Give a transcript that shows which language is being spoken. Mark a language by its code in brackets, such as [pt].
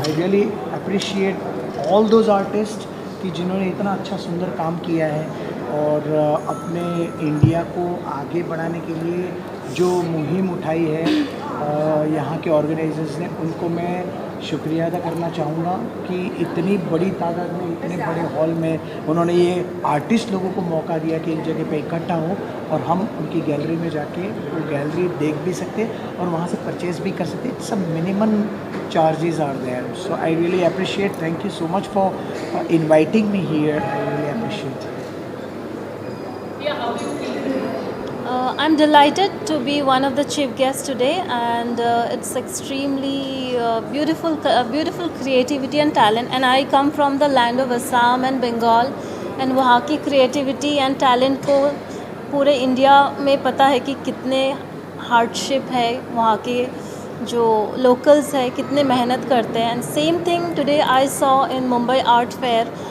[en] I really appreciate all those artists [hi] कि जिन्होंने इतना अच्छा सुंदर काम किया है, और अपने इंडिया को आगे बढ़ाने के लिए जो मुहिम उठाई है यहाँ के ऑर्गेनाइजर्स ने, उनको मैं शुक्रिया अदा करना चाहूँगा कि इतनी बड़ी तादाद में, इतने बड़े हॉल में उन्होंने ये आर्टिस्ट लोगों को मौका दिया कि एक जगह पे इकट्ठा हो और हम उनकी गैलरी में जाके वो गैलरी देख भी सकते और वहाँ से परचेज भी कर सकते. [en] सब minimum charges are there. So I really appreciate. Thank you so much for inviting me here. I really appreciate. I'm delighted to be one of the chief guests today, and it's extremely beautiful creativity and talent. And I come from the land of Assam and Bengal, and [hi] वहाँ की creativity and talent को पूरे India में पता है कि कितने hardship है, वहाँ के जो locals है कितने मेहनत करते हैं. [en] And same thing today I saw in Mumbai Art Fair.